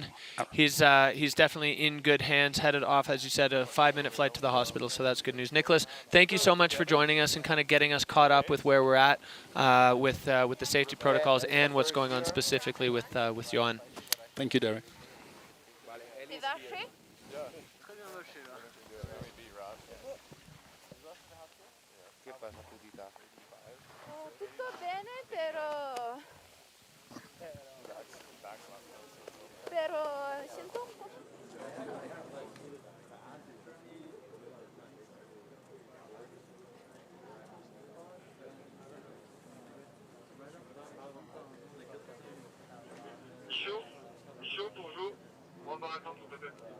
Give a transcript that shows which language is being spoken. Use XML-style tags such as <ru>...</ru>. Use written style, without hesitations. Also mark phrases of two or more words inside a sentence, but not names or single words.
<en>He's definitely in good hands, headed off, as you said, a 5-minute flight to the hospital, so that's good news. Nicholas, thank you so much for joining us and kind of getting us caught up with where we're at with the safety protocols and what's going on specifically with Johan. Thank you, Derek.</en> <it>Tutto bene, però sento un po'.</it> <fr>Chaud pour vous. On va attendre peut-être.</fr>